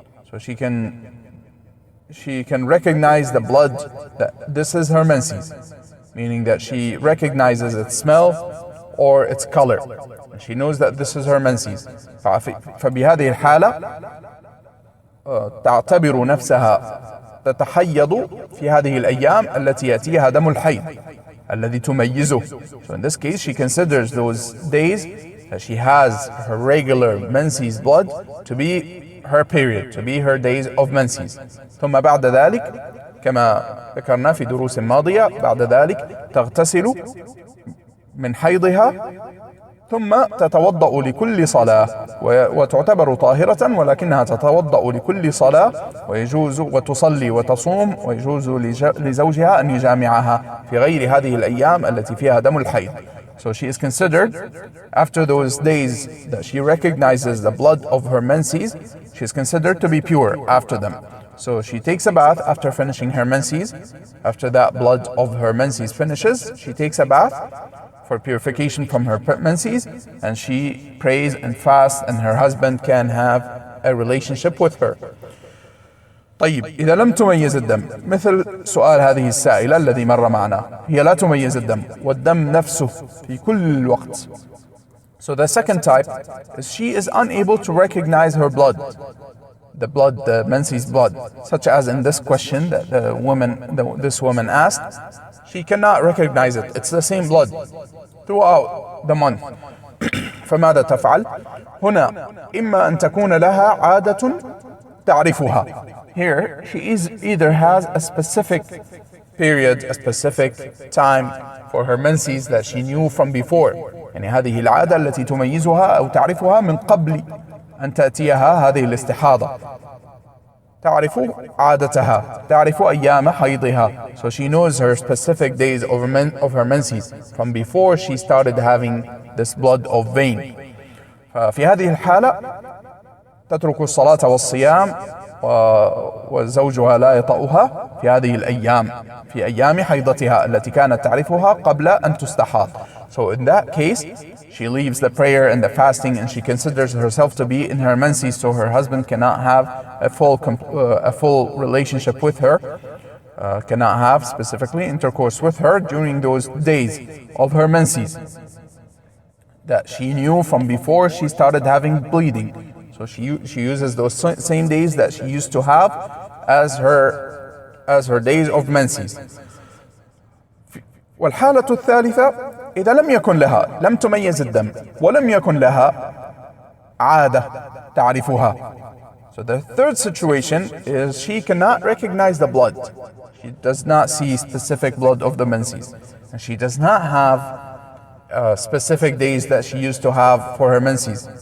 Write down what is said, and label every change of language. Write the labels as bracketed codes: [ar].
[en] So she can recognize the blood that this is her menses, meaning that she recognizes its smell or its color. She knows that this is her menses. [ar] فبهذه الحالة تعتبر نفسها تتحيض في هذه الأيام التي يأتيها دم الحيض الذي تميزه. [en] So in this case she considers those days that she has her regular menses blood to be her period, to be her days of menses. [ar] ثم بعد ذلك كما ذكرنا في دروس ماضية بعد ذلك تغتسل من حيضها ثم تتوضأ لكل صلاة وتعتبر طاهرة، ولكنها تتوضأ لكل صلاة ويجوز وتصلي وتصوم ويجوز لزوجها أن يجامعها في غير هذه الأيام التي فيها دم الحيض. [en] So she is considered, after those days that she recognizes the blood of her menses, she is considered to be pure after them. So she takes a bath after finishing her menses. After that blood of her menses finishes, she takes a bath for purification from her menses, and she prays and fasts, and her husband can have a relationship with her. [ar] طيب إذا لم تميز الدم، مثل سؤال هذه السائلة الذي مر معنا، هي لا تميز الدم والدم نفسه في كل وقت. [en] So the second type is she is unable to recognize her blood, the menses blood, such as in this question that this woman asked. She cannot recognize it. It's the same blood throughout the month. [ar] فماذا تفعل؟ هنا إما أن تكون لها عادة تعرفها. [en] Here she either has a specific period, a specific time for her menses that she knew from before. [ar] يعني هذه العادة التي تميزها أو تعرفها من قبل أن تأتيها هذه الاستحاضة. تعرف عادتها، تعرف أيام حيضها. [en] So she knows her specific days of her menses from before she started having this blood of vein. [ar] ففي هذه الحالة تترك الصلاة والصيام وزوجها لا يطأها في هذه الأيام، في أيام حيضتها التي كانت تعرفها قبل أن تستحاض. [en] So in that case, she leaves the prayer and the fasting, and she considers herself to be in her menses, so her husband cannot have a full relationship with her, cannot have specifically intercourse with her during those days of her menses that she knew from before she started having bleeding. So she uses those same days that she used to have as her days of menses. [ar] والحالة الثالثة إذا لم يكن لها، لم تميز الدم ولم يكن لها عادة تعرفها. [en] So the third situation is she cannot recognize the blood. She does not see specific blood of the menses, and she does not have specific days that she used to have for her menses.